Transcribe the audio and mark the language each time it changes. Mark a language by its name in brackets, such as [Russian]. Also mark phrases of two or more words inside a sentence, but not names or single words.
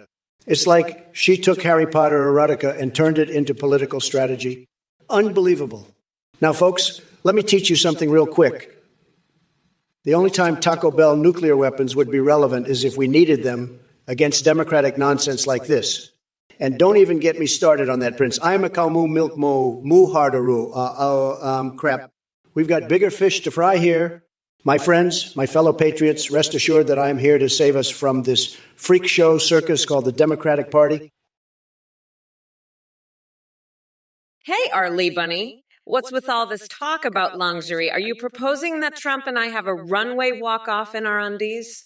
[English] It's like she took Harry Potter erotica and turned it into political strategy. Unbelievable. Now, folks, let me teach you something real quick. The only time Taco Bell nuclear weapons would be relevant is if we needed them against democratic nonsense like this. And don't even get me started on that, Prince. I'm a cow moo milk mo moo hardaru. Crap. We've got bigger fish to fry here. My friends, my fellow patriots, rest assured that I am here to save us from this freak show circus called the Democratic Party. Hey, Arlie Bunny. What's with all this talk about lingerie? Are you proposing that Trump and I have a runway walk-off in our undies?